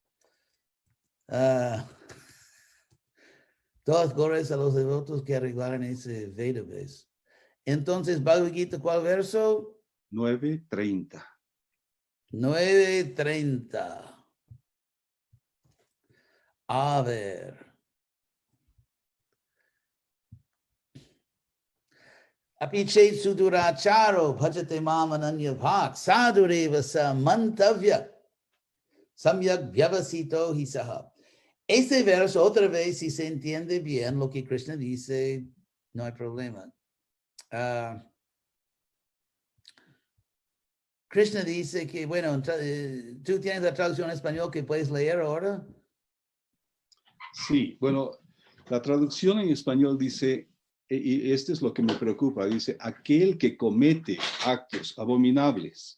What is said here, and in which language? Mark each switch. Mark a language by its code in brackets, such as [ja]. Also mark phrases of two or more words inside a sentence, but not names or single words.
[es] Todas glorias a los devotos que arreglaron ese Vedabase. Entonces, Bhagavad Gita, ¿cuál verso? 9:30. 9:30. A ver. [sa] Apichet suduracharo bhajate mamananya bhak sadureva sa mantavya samyak vyavasito hisaha. [es] Ese verso, otra vez, si se entiende bien lo que Krishna dice, no hay problema. Krishna dice que, bueno, ¿tú tienes la traducción en español que puedes leer ahora? Sí, bueno, la traducción en español dice, y esto es lo que me preocupa, dice, aquel que comete actos abominables.